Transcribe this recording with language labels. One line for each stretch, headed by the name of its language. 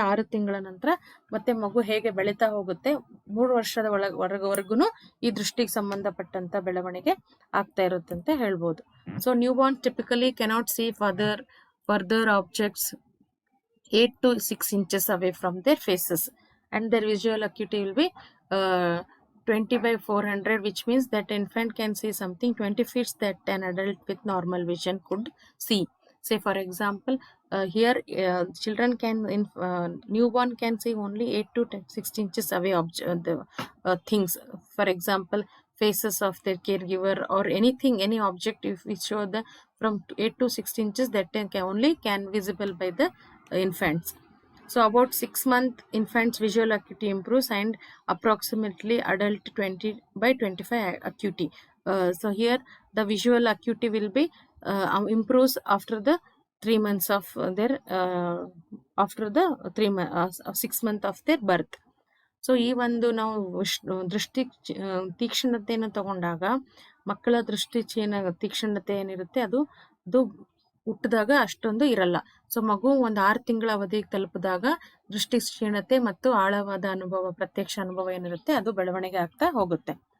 Kannada: 6 ತಿಂಗಳ ನಂತರ ಮತ್ತೆ ಮಗು ಹೇಗೆ ಬೆಳೀತಾ ಹೋಗುತ್ತೆ, 3 ವರ್ಷದ ವರ್ಗುನು ಈ ದೃಷ್ಟಿಗೆ ಸಂಬಂಧಪಟ್ಟಂತ ಬೆಳವಣಿಗೆ ಆಗ್ತಾ ಇರುತ್ತೆ ಅಂತ ಹೇಳ್ಬೋದು.
English: So newborn typically cannot see further objects 8 to 6 inches away from their faces, and their visual acuity will be 20/400, which means that infant can see something 20 feet that an adult with normal vision could see. Say for example, here children can newborn can see only 8 to 6 inches away things. For example, faces of their caregiver or anything, any object, if we show the from 8 to 6 inches, that can visible by the infants. So about 6-month infants visual acuity improves, and approximately adult 20/25 acuity. So here the visual acuity will be improves after the 3 months of their after the 6 months of their birth.
Kannada: So ಈ ಒಂದು ನಾವು ದೃಷ್ಟಿ ತೀಕ್ಷ್ಣತೆಯನ್ನು ತಗೊಂಡಾಗ ಮಕ್ಕಳ ದೃಷ್ಟಿ ತೀಕ್ಷ್ಣತೆ ಏನಿರುತ್ತೆ ಅದು ಹುಟ್ಟಿದಾಗ ಅಷ್ಟೊಂದು ಇರಲ್ಲ. ಸೊ ಮಗು ಒಂದು 6 ತಿಂಗಳ ಅವಧಿಗೆ ತಲುಪಿದಾಗ ದೃಷ್ಟಿ ಕ್ಷೀಣತೆ ಮತ್ತು ಆಳವಾದ ಅನುಭವ, ಪ್ರತ್ಯಕ್ಷ ಅನುಭವ ಏನಿರುತ್ತೆ ಅದು ಬೆಳವಣಿಗೆ ಆಗ್ತಾ ಹೋಗುತ್ತೆ.